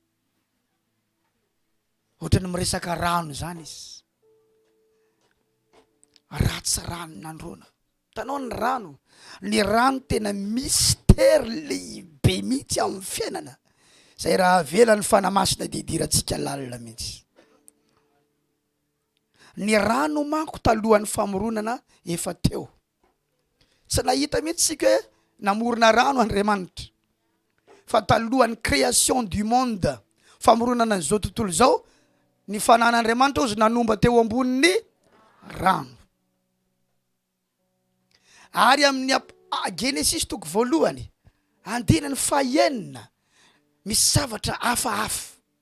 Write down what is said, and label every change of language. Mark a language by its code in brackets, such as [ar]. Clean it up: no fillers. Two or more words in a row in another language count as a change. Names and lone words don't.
[mg] ohatrany miresaka rano zany izy ratsy rano nandrona tanao ny rano tena mystère lehibe mihitsy amin'ny fiainana zay raha avelan'ny fanamasina didirantsika lalina mihitsy ny rano manko talohan'ny famoronana efa teo tsy nahita mihitsy sika hoe namorona rano Andriamanitra fa talohan'ny [fr] création du monde [mg] famoronana n'izao tontolo zao ny fanan'Andriamanitra ozy nanomba teo ambonin'ny rano ary amin'ny Genesis toko voalohany andinany fahaenina misy zavatra hafahafa